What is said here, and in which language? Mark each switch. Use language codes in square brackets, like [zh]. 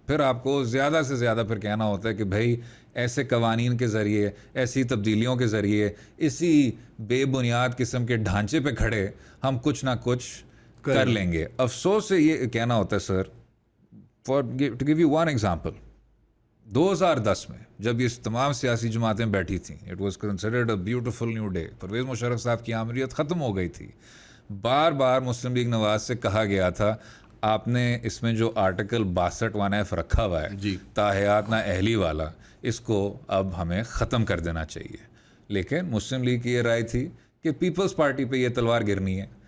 [ur] پھر آپ کو زیادہ سے زیادہ پھر کہنا ہوتا ہے کہ بھائی ایسے قوانین کے ذریعے، ایسی تبدیلیوں کے ذریعے، اسی بے بنیاد قسم کے ڈھانچے پہ کھڑے ہم کچھ نہ کچھ کر لیں گے. افسوس سے یہ کہنا ہوتا ہے سر، [en] to give you one example, [ur] 2010 میں جب یہ تمام سیاسی جماعتیں بیٹھی تھیں، [en] it was considered a beautiful new day. [ur] Pervez Musharraf صاحب کی آمریت ختم ہو گئی تھی. بار بار مسلم لیگ نواز سے کہا گیا تھا آپ نے اس میں جو آرٹیکل 62(1)(f) رکھا ہوا ہے تاحیات نہ اہلی والا، اس کو اب ہمیں ختم کر دینا چاہیے. لیکن مسلم لیگ کی یہ رائے تھی کہ پیپلز پارٹی پہ یہ تلوار گرنی ہے.